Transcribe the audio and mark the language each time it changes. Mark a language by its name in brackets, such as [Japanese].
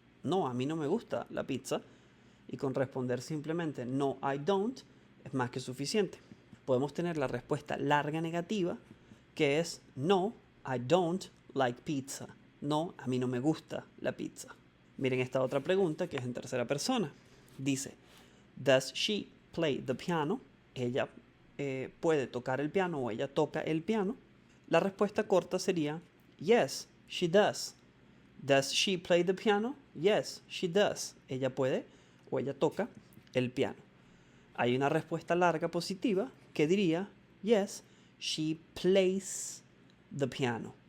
[Spanish] No, a mí no me gusta la pizza. Y con responder simplemente no, [English] I don't [Spanish] es más que suficiente. Podemos tener la respuesta larga negativa, que es no, [English] I don't like pizza. [Spanish] No, a mí no me gusta la pizza. Miren esta otra pregunta que es en tercera persona. [English] Dice, does she play the piano? [Spanish] Ella puede tocar el piano o ella toca el piano. La respuesta corta sería [English] yes, she does. Does she play the piano? Yes, she does. [Spanish] Ella puede o ella toca el piano. Hay una respuesta larga positiva que diría [English] yes, she plays the piano.